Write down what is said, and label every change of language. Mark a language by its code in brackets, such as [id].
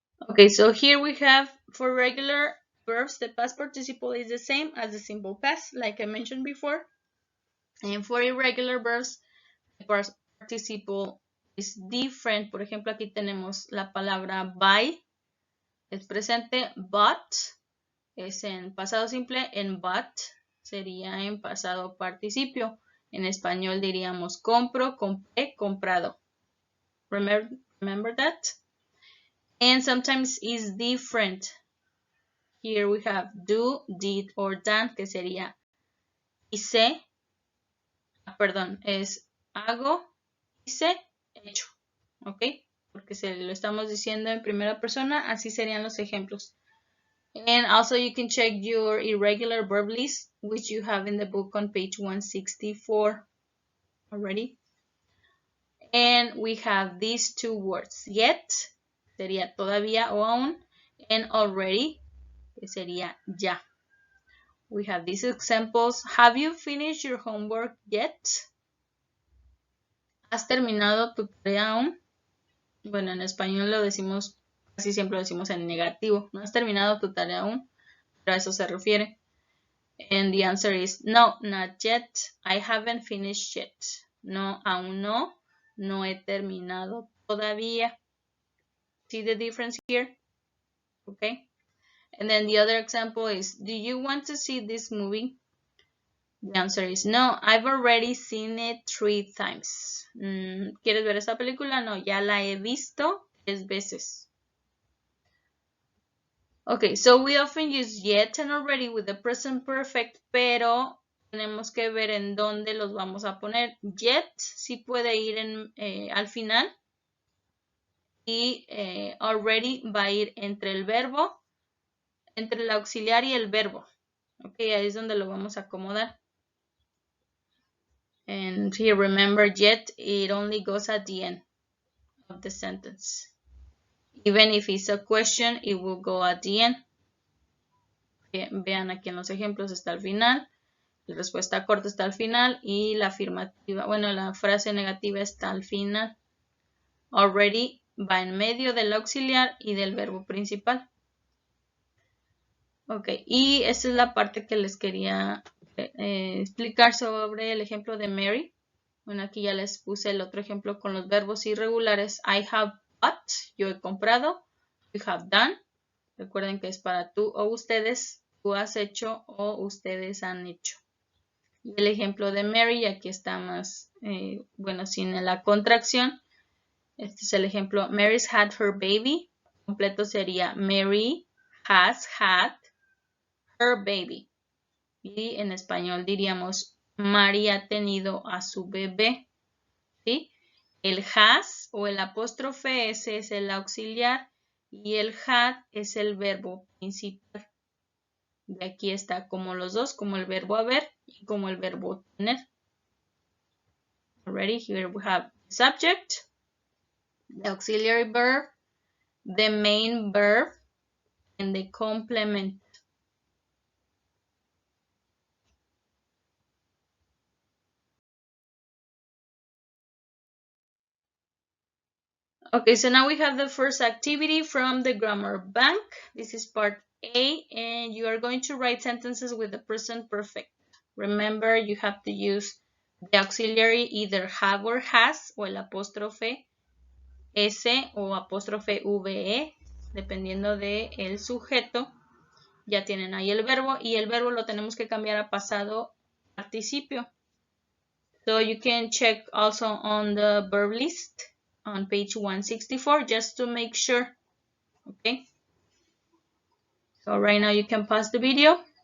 [en] Okay, so here we have for regular verbs, the past participle is the same as the simple past, like I mentioned before. And for irregular verbs, the past participle is different. [es] Por ejemplo, aquí tenemos la palabra buy, es presente, bought, es en pasado simple, en bought sería en pasado participio. En español diríamos compro, compré, comprado. [en] Remember that? And sometimes it's different. Here we have do, did, or done, [es] que sería hice, perdón, es hago, hice, hecho. ¿Ok? Porque se lo estamos diciendo en primera persona, así serían los ejemplos. [en] And also you can check your irregular verb list, which you have in the book on page 164 already. And we have these two words, yet, [es] sería todavía o aún, [en] and already, [es] que sería ya. [en] We have these examples. Have you finished your homework yet? [es] ¿Has terminado tu tarea aún? Bueno, en español lo decimos, casi siempre lo decimos en negativo. ¿No has terminado tu tarea aún? Pero a eso se refiere. [en] And the answer is no, not yet. I haven't finished yet. [es] No, aún no. No he terminado todavía. [en] See the difference here? Okay. And then the other example is, do you want to see this movie? The answer is no, I've already seen it 3 times. [es] ¿Quieres ver esta película? No, ya la he visto 3 veces. [en] Okay, so we often use yet and already with the present perfect, [es] pero tenemos que ver en dónde los vamos a poner. Yet sí puede ir al final y already va a ir entre el verbo, entre el auxiliar y el verbo. Ok, ahí es donde lo vamos a acomodar. [en] And here, remember, yet, it only goes at the end of the sentence. Even if it's a question, it will go at the end. [es] Vean aquí en los ejemplos, está al final. La respuesta corta está al final y la afirmativa, bueno, la frase negativa está al final. Already va en medio del auxiliar y del verbo principal. Ok, y esta es la parte que les quería explicar sobre el ejemplo de Mary. Bueno, aquí ya les puse el otro ejemplo con los verbos irregulares. [en] I have bought, [es] yo he comprado. [en] You have done, [es] recuerden que es para tú o ustedes. Tú has hecho o ustedes han hecho. Y el ejemplo de Mary, aquí está más, bueno, sin la contracción. Este es el ejemplo. [en] Mary's had her baby. [es] Completo sería [en] Mary has had her baby. [es] Y en español diríamos Mary ha tenido a su bebé. ¿Sí? El has o el apóstrofe S es el auxiliar y el had es el verbo principal. De aquí está como los dos, como el verbo haber y como el verbo tener. [en] Already, here we have the subject, the auxiliary verb, the main verb, and the complement. Okay, so now we have the first activity from the grammar bank. This is part A, and you are going to write sentences with the present perfect. Remember, you have to use the auxiliary either have or has, [es] o el apóstrofe S o apóstrofe VE, dependiendo del sujeto. Ya tienen ahí el verbo, y el verbo lo tenemos que cambiar a pasado participio. [en] So you can check also on the verb list on page 164 just to make sure. Okay. So right now you can pause the video.